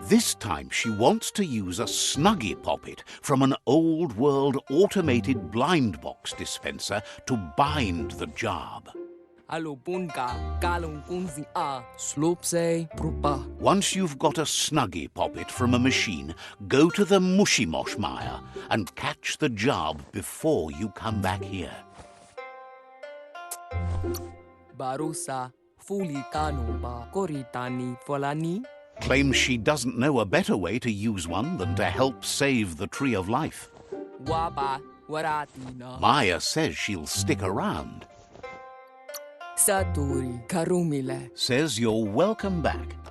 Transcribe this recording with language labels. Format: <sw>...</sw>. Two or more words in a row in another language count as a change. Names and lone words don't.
<en>This time she wants to use a Snuggie poppet from an old world automated blind box dispenser to bind the job. Alopunka. Kalung Kunzi A. Slopse Prupa. Once you've got a Snuggie poppet from a machine, go to the Mushimosh mire and catch the job before you come back here. Barusa. Fuli Kanuba. Koritani Folani. Claims she doesn't know a better way to use one than to help save the Tree of Life. Waba Waratina. Maya says she'll stick around. Saturi Karumile. Says you're welcome back.</en>